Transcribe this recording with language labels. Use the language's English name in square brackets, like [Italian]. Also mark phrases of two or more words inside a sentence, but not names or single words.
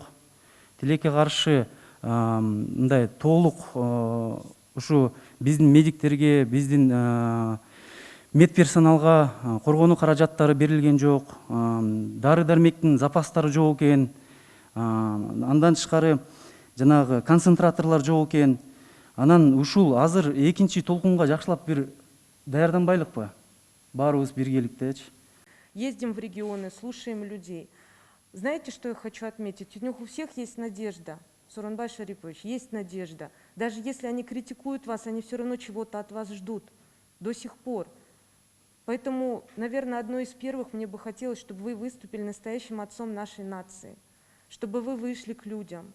[Kyrgyz] Тилекке каршы мындай толук ушу биздин медиктерге, биздин медперсоналга коргонуу каражаттары берилген жок. Дары дармектин запастары жок экен. Андан тышкары жанагы концентраторлор жок экен. Анан ушул азыр экинчи толкунга жакшылап бир даярданбайлыкпы? Баарыбыз биргеликтечи. [Russian] Ездим в регионы, слушаем людей. Знаете, что я хочу отметить? У них у всех есть надежда. Сооронбай Шарипович, есть надежда. Даже если они критикуют вас, они все равно чего-то от вас ждут до сих пор. Поэтому, наверное, одно из первых мне бы хотелось, чтобы вы выступили настоящим отцом нашей нации, чтобы вы вышли к людям.